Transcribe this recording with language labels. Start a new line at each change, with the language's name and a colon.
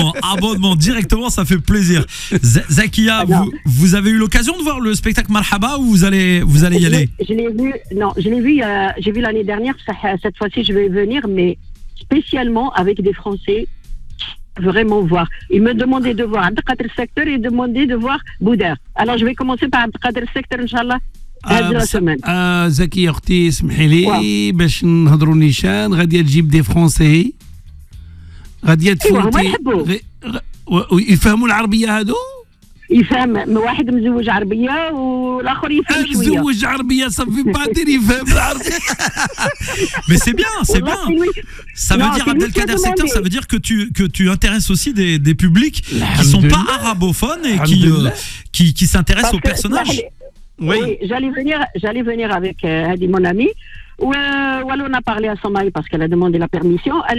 French: Abonnement directement, ça fait plaisir. Zakia, vous avez eu l'occasion de voir le spectacle Marhaba ou vous allez y aller? Je l'ai vu j'ai vu l'année dernière. Cette fois-ci je vais venir, mais spécialement avec des Français. Vraiment voir. Il me demandait de voir Abdelkader Sector et demandait de voir Bouder. Alors je vais commencer par Abdelkader Sector, Inch'Allah.
Arabic: هذه السمانة. زكية أختي اسمحي لي باش نهضروا نيشان غادي تجيب دي فرونسي غادي تفوتي يفهموا العربية هادو؟ يفهم واحد مزوج عربية والآخر يفهم شوية. مزوج عربية صافي بعدين يفهم العربية.
French: Mais c'est bien. Ça veut dire Abdelkader Sector, ça veut dire que tu intéresses aussi des publics qui sont pas arabophones et qui s'intéressent aux personnages. Oui, j'allais venir avec Hadi, mon ami. Wallo, on a parlé à Samaï parce qu'elle a demandé la permission.